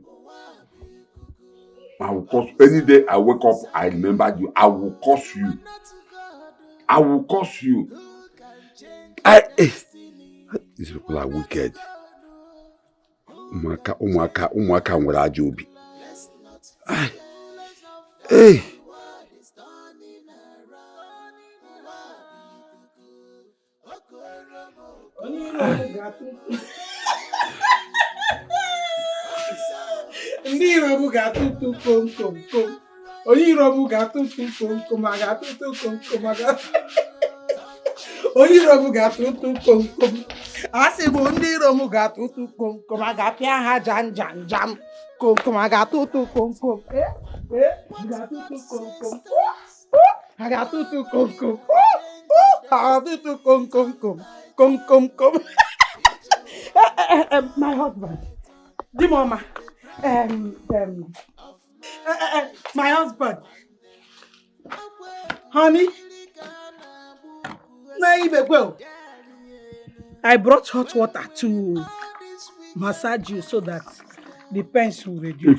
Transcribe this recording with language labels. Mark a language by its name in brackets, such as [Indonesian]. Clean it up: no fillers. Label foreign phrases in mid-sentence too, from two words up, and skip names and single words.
[English] I will curse you. Any day I wake up, I remember you. I will curse you. I will curse you. These people are wicked. [Igbo] Umwaka nwere ajọ obi. Hey. Ndị iro m ga-atụtụ kom kom kom. Onye iro m ga-atụtụ kom kom, a ga-atụtụ kom kom, onye iro m ga-atụtụ kom kom. A sị bụ ndị iro m ga-atụtụ kom kom, a ga-apịa ha jam jam jam. Kom kom, a ga-atụtụ kom kom. Ga-atụtụ kom kom. A ga-atụtụ kom kom. A ga-atụtụ kom kom kom. Kom kom kom. [English] My husband. Dimoma. My husband. Honey. I brought hot water to massage you so that the pains will reduce.